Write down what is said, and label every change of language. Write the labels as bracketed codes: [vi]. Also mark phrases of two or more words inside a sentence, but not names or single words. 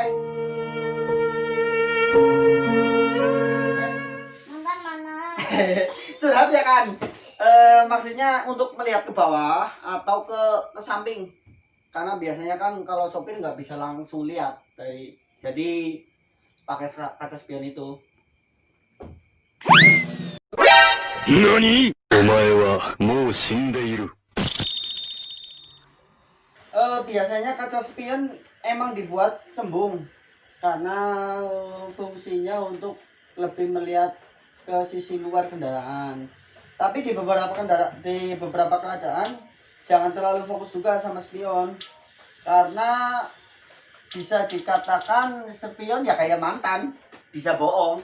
[id] Mantan mana? Curhat ya kan. Maksudnya untuk melihat ke bawah atau ke samping, karena biasanya kan kalau sopir nggak bisa langsung lihat jadi pakai kaca spion itu. [ja] NANI?! お前はもう死んでいる。 [id] Biasanya kaca spion emang dibuat cembung karena fungsinya untuk lebih melihat ke sisi luar kendaraan. Tapi di beberapa keadaan jangan terlalu fokus juga sama spion, karena bisa dikatakan spion ya kayak mantan, bisa bohong.